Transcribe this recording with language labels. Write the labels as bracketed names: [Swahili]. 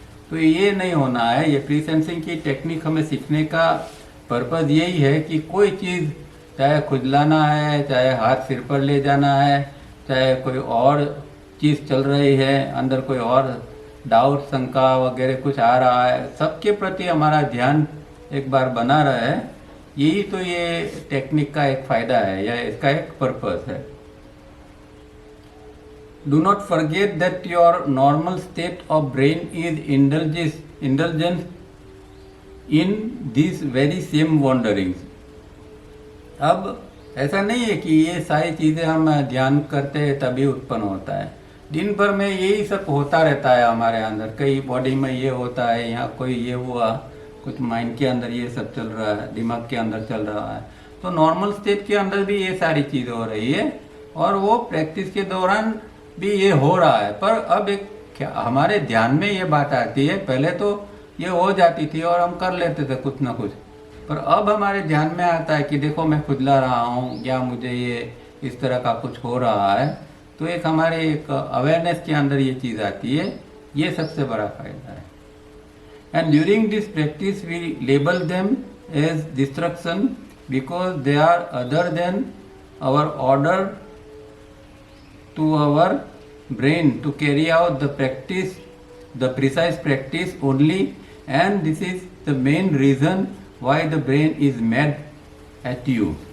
[Hindi] तो ये नहीं होना है। ये प्री सेंसिंग की टेक्निक हमें सीखने का पर्पज़ यही है कि कोई चीज़, चाहे खुजलाना है, चाहे हाथ सिर पर ले जाना है, चाहे कोई और चीज़ चल रही है अंदर, कोई और डाउट शंका वगैरह कुछ आ रहा है, सबके प्रति हमारा ध्यान एक बार बना रहा है। यही तो ये टेक्निक का एक फ़ायदा है या इसका एक पर्पज़ है। [English] Do not forget that your normal state of brain is indulgent in these very same wanderings. [Hindi] अब ऐसा नहीं है कि ये सारी चीज़ें हम ध्यान करते हैं तभी उत्पन्न होता है। दिन भर में यही सब होता रहता है हमारे अंदर, कई बॉडी में ये होता है, यहाँ कोई ये हुआ, कुछ माइंड के अंदर ये सब चल रहा है, दिमाग के अंदर चल रहा है। तो नॉर्मल स्टेट के अंदर भी ये सारी चीज़ें हो रही है और वो प्रैक्टिस के दौरान भी ये हो रहा है। पर अब एक हमारे ध्यान में ये बात आती है, पहले तो ये हो जाती थी और हम कर लेते थे कुछ ना कुछ, पर अब हमारे ध्यान में आता है कि देखो मैं खुजला रहा हूँ या मुझे ये इस तरह का कुछ हो रहा है। तो एक हमारे एक अवेयरनेस के अंदर ये चीज़ आती है, ये सबसे बड़ा फायदा है। [English] And during this practice we label them as distraction because they are other than our order to our brain to carry out the practice, the precise practice only, and this is the main reason why the brain is mad at you.